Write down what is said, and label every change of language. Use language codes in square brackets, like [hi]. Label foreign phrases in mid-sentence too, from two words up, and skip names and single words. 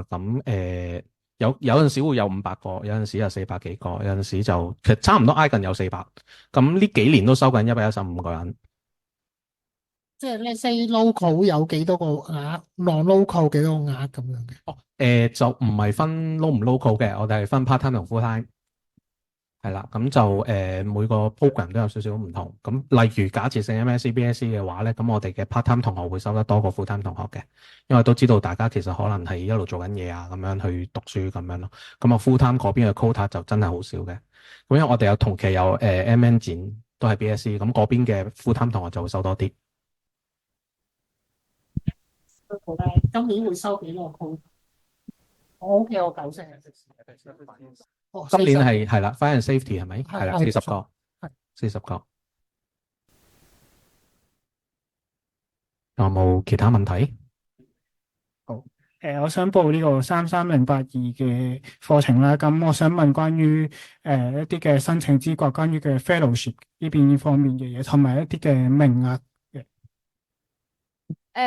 [yue] 咁有陣時會有500個，有陣時有400幾個，有陣時就其實差唔多挨近有400。咁呢幾年都收緊115個人。即係你 [en] say local [yue] 有幾多個額，non-local 幾多個額咁樣嘅？就唔係分 local 唔 local 嘅，我哋係分 [en] part time [yue] 同 [en] full time。 [yue] 係啦，咁就每個 program 都有少少唔同。咁例如假設性 [en] MSc BSc [yue] 嘅話咧，咁我哋嘅 [en] part time [yue] 同學會收得多過 [en] full time [yue] 同學嘅，因為都知道大家其實可能係一路做緊嘢咁樣去讀書咁樣咯。咁啊 [en] full time [yue] 嗰邊嘅 quota 就真係好少嘅。咁因為我哋有同期有MN 展都係 BSc，咁嗰邊嘅 [en] full time [yue] 同學就會收多啲。今年會收幾多個 quota？我屋企有9成。今年係啦 ， [en] fire and safety [yue] 係咪？係啦，40個，40個。有冇其他問題？好，我想報呢個33082嘅課程啦。咁我想問關於一啲嘅申請資格，關於嘅 fellowship 呢邊方面嘅嘢，同埋一啲嘅名額嘅。